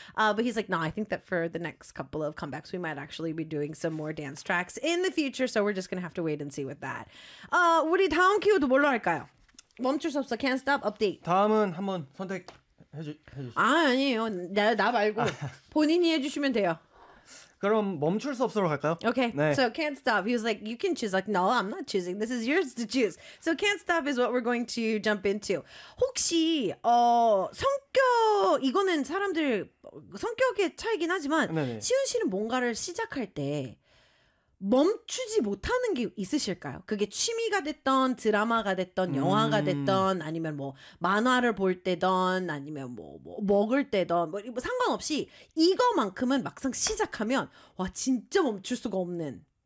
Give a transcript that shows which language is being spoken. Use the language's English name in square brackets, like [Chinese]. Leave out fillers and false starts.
[English] But he's like, no, I think that for the next couple of comebacks, we might actually be doing some more dance tracks in the future. So we're just going to have to wait and see with that. [Korean] 우리 다음 키워드 뭘로 할까요? 멈출 수 없어. [English] Can't stop. Update. [Korean] 다음은 한번 선택 해주세요. 아, 아니에요. 나 말고 본인이 해주시면 돼요. 그럼 멈출 수 없어로 갈까요? [English] Okay, 네. So can't stop. He was like, you can choose. Like, no, I'm not choosing. This is yours to choose. So can't stop is what we're going to jump into. [Korean] 혹시 성격, 이거는 사람들 성격의 차이긴 하지만 네네. 시훈 씨는 뭔가를 시작할 때 멈추지 못하는 게 있으실까요? 그게 취미가 됐던 드라마가 됐던 영화가 됐던 아니면 뭐 만화를 볼 때던 아니면 뭐 먹을 때던 뭐 상관없이 이거만큼은 막상 시작하면 와 진짜 멈출 수가 없는